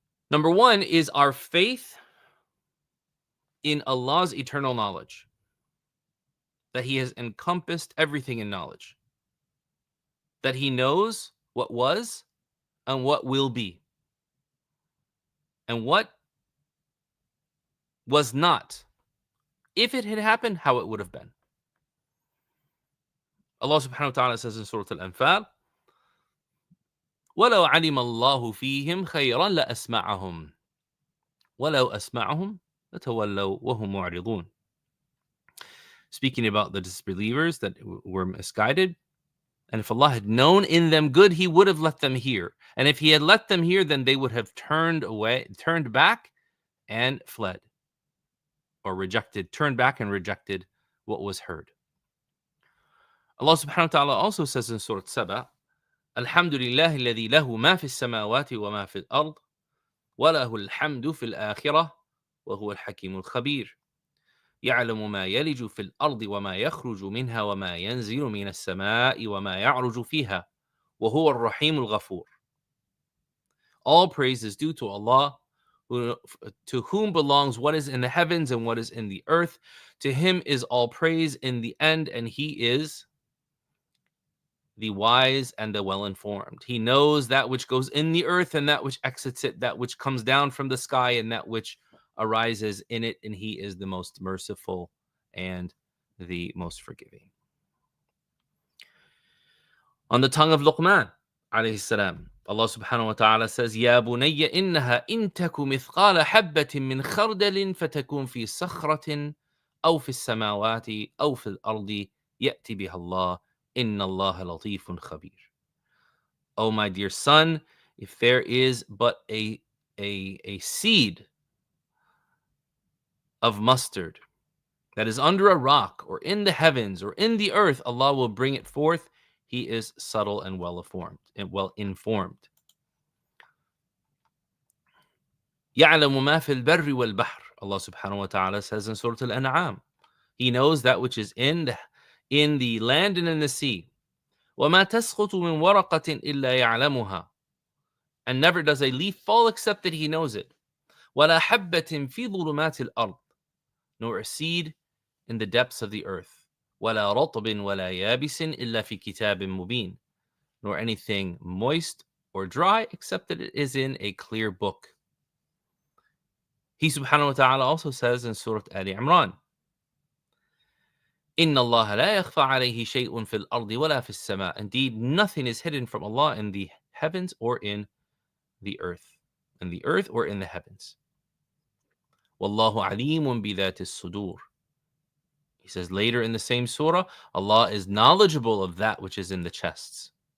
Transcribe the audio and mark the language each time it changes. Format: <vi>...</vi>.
<en>Number 1 is our faith in Allah's eternal knowledge, that He has encompassed everything in knowledge, that He knows what was and what will be, and what was not. If it had happened, how it would have been. Allah subhanahu wa ta'ala says in Surah Al-Anfal,</en> <ar>وَلَوْ عَلِمَ اللَّهُ فِيهِمْ خَيْرًا لَأَسْمَعَهُمْ وَلَوْ أَسْمَعَهُمْ لَتَوَلَّوْا وَهُمْ مُعْرِضُونَ.</ar> <en>Speaking about the disbelievers that were misguided, and if Allah had known in them good, He would have let them hear. And if He had let them hear, then they would have turned back and fled, or turned back and rejected what was heard. Allah subhanahu wa ta'ala also says in Surah Saba,</en> <ar>Alhamdulillah alladhi lahu ma fi as-samawati wa ma fi al-ard wa lahu al-hamdu fi al-akhirah wa huwa al-hakim al-khabir. يعلم ما يلج في الأرض وما يخرج منها وما ينزل من السماء وما يعرج فيها وهو الرحيم الغفور.</ar> <en>All praise is due to Allah, to whom belongs what is in the heavens and what is in the earth. To Him is all praise in the end, and He is the wise and the well-informed. He knows that which goes in the earth and that which exits it, that which comes down from the sky and that which arises in it, and He is the most merciful and the most forgiving. On the tongue of Luqman alayhi salam, Allah subhanahu wa ta'ala says,</en> <ar>يَا بُنَيَّ إِنَّهَا إِن تَكُ مِثْقَالَ حَبَّةٍ مِّنْ خَرْدَلٍ فَتَكُنْ فِي صَخْرَةٍ أَوْ فِي السَّمَاوَاتِ أَوْ فِي الْأَرْضِ يَأْتِ بِهَا اللَّهُ إِنَّ اللَّهَ لَطِيفٌ خَبِيرٌ.</ar> <en>Oh, my dear son, if there is but a seed of mustard that is under a rock or in the heavens or in the earth, Allah will bring it forth. He is subtle and well-informed.</en> <ar>يَعْلَمُ مَا فِي الْبَرِّ وَالْبَحْرِ.</ar> <en>Allah subhanahu wa ta'ala says in Surah Al-An'am, He knows that which is in the land and in the sea.</en> <ar>وَمَا تَسْقُطُ مِنْ وَرَقَةٍ إِلَّا يَعْلَمُهَا.</ar> <en>And never does a leaf fall except that He knows it.</en> <ar>وَلَا حَبَّةٍ فِي ظُلُمَاتِ الْأَرْضِ.</ar> <en>Nor a seed in the depths of the earth.</en> <ar>وَلَا رَطْبٍ وَلَا يَابِسٍ إِلَّا فِي كِتَابٍ مُبِينٍ.</ar> <en>Nor anything moist or dry except that it is in a clear book. He subhanahu wa ta'ala also says in Surah Ali Imran,</en> <ar>إِنَّ اللَّهَ لَا يَخْفَى عَلَيْهِ شَيْءٌ فِي الْأَرْضِ وَلَا فِي السَّمَاءِ.</ar> <en>Indeed, nothing is hidden from Allah in the heavens or in the earth. In the earth or in the heavens.</en> <ar>وَاللَّهُ عَلِيمٌ بِذَاتِ الصُّدُورِ.</ar> <en>He says later in the same surah, Allah is knowledgeable of that which is in the chests.</en>